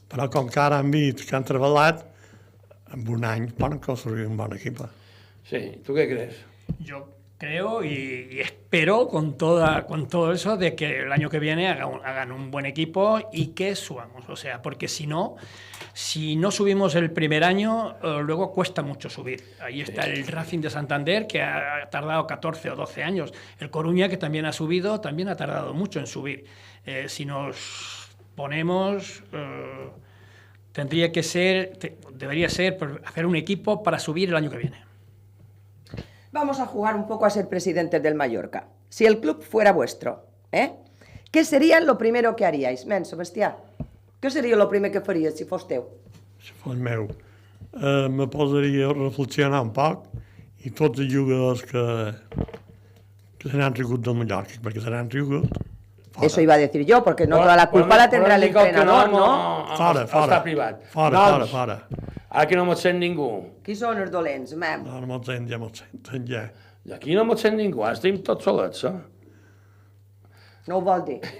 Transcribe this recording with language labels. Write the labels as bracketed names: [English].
[Catalan] Però com que ara han vist que han treballat, en un any poden construir un bon equip. [Spanish] Sí, ¿tú qué crees? Yo creo y espero con todo eso de que el año que viene hagan un buen equipo y que subamos. O sea, porque si no subimos el primer año, luego cuesta mucho subir. Ahí está el Racing de Santander, que ha tardado 14 o 12 años. El Coruña, que también ha subido, también ha tardado mucho en subir. Si nos ponemos... debería ser hacer un equipo para subir el año que viene. Vamos a jugar un poco a ser presidentes del Mallorca. Si el club fuera vuestro, ¿qué sería lo primero que haríais? [Catalan] Sebastià, què seria lo primer que faries si fos teu? Si fos meu, me posaria a reflexionar un poc i tots els jugadors que se n'han rigut del Mallorca, perquè se n'han rigut. [Spanish] Eso iba a decir yo, porque no toda la culpa la tendrá el entrenador, ¿no? [Catalan] Fora. Està privat. Fora. Ara que no mos sent ningú. Qui són els dolents, mem? No mos sent, ja. I aquí no mos sent ningú, ara estem tots solets, No ho vol dir.